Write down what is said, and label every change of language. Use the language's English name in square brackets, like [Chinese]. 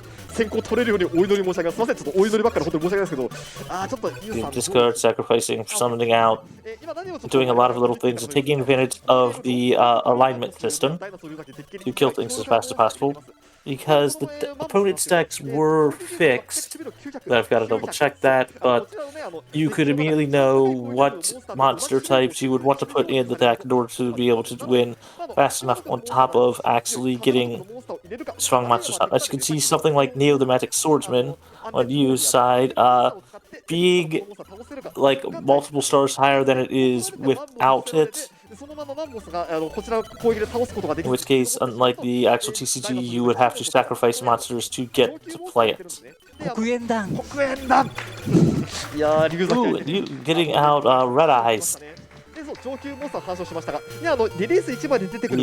[Japanese] 先行取れるようにお祈り申し上げます。すみません、ちょっとお祈りばっかり本当に申し訳ないですけど、ちょっとユウさん [English] Discard, sacrificing, summoning out, doing a lot of little things, and taking advantage of the alignment system to kill things as fast as possible. Because the opponent's decks were fixed, I've got to double check that, but you could immediately know what monster types you would want to put in the deck in order to be able to win fast enough, on top of actually getting strong monsters out. As you can see, something like Neo the Magic Swordsman on Yu's side, being like multiple stars higher than it is without it. In which case, unlike the actual TCG, you would have to sacrifice monsters to get to play it. Hokuendan. Ooh, you getting out Red Eyes. [Japanese] 上級モンスターの話をしましたが、リリース1まで出てくる